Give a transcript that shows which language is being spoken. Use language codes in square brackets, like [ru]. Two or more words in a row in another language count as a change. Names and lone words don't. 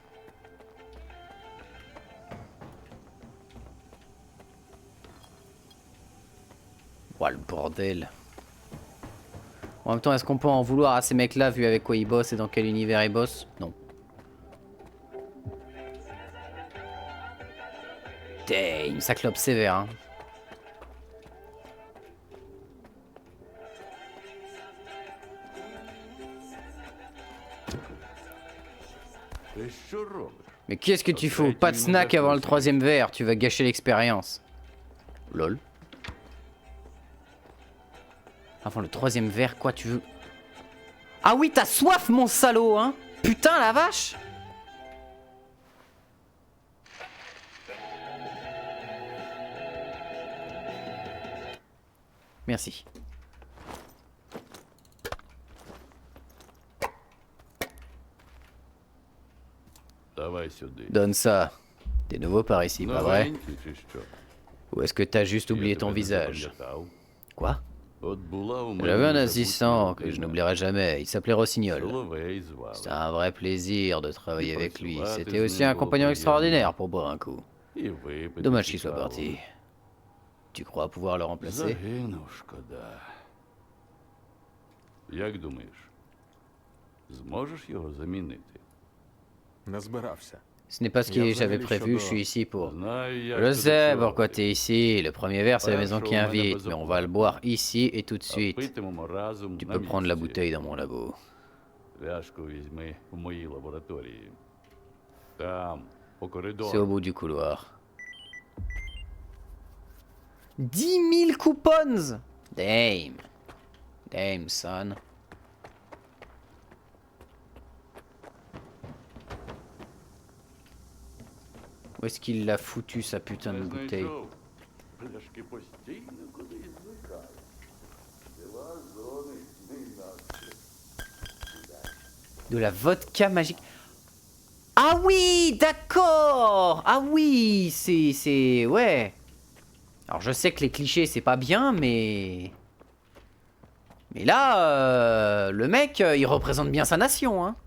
[fr] Ouah, le bordel. En même temps, est-ce qu'on peut en vouloir à ces mecs-là, vu avec quoi ils bossent et dans quel univers ils bossent? Non. Damn, ça clope sévère, hein. [uk] Ти що робиш? [fr] Mais qu'est-ce que tu fous? Pas de snack avant le troisième verre, tu vas gâcher l'expérience. Lol. Avant le troisième verre, quoi tu veux? Ah oui, t'as soif, mon salaud, hein? Putain, la vache! Merci. [uk] Давай сюди. [fr] Donne ça. T'es nouveau par ici, pas vrai? [uk] Новенький чи що? [fr] Ou est-ce que t'as juste oublié [uk] Я [fr] ton [uk] тебе не [fr] visage? [uk] запам'ятав. [fr] Quoi? [uk] От була у мене [fr] J'avais un [uk] незабутня [fr] assistant que je [uk] людина. [fr] n'oublierai jamais. Il s'appelait Rossignol. [uk] Соловей звали. [fr] C'était un vrai plaisir de travailler Et avec lui. [uk] pracovати [fr] C'était [uk] з [fr] aussi [uk] ним [fr] un [uk] було [fr] compagnon [uk] приємно. [fr] extraordinaire pour boire un coup. [uk] І випити [fr] Dommage qu'il soit [uk] цікаво. [fr] parti. Tu crois pouvoir le remplacer? [uk] Загинув, шкода. Як думаєш, зможеш його замінити? Не збирався. [fr] Ce n'est pas ce que j'avais prévu, je suis ici pour... [uk] Знаю я, [fr] Je [uk] що [fr] sais [uk] до чого. [fr] pourquoi t'es ici. Le premier verre, c'est la maison qui [uk] Хорошо, у мене [fr] invite, mais on va le boire ici et tout de [uk] А [fr] suite. [uk] питимемо разом [fr] Tu [uk] на [fr] peux prendre la [uk] місці. [fr] bouteille dans mon labo. [uk] Пляшку візьми в моїй лабораторії. Там, по [fr] C'est au [uk] коридору. [fr] bout du couloir. 10 000 coupons! [en] Damn. Damn, son. [fr] Où est-ce qu'il l'a foutu, sa putain de [uk] Не [fr] bouteille? [uk] знайшов. Пляшки постійно кудись зникають. Дела зони не інакше. [fr] De la vodka magique. Ah oui, d'accord. Ah oui, c'est... Ouais. Alors je sais que les clichés, c'est pas bien, mais... Mais là, le mec, il représente bien sa nation, hein.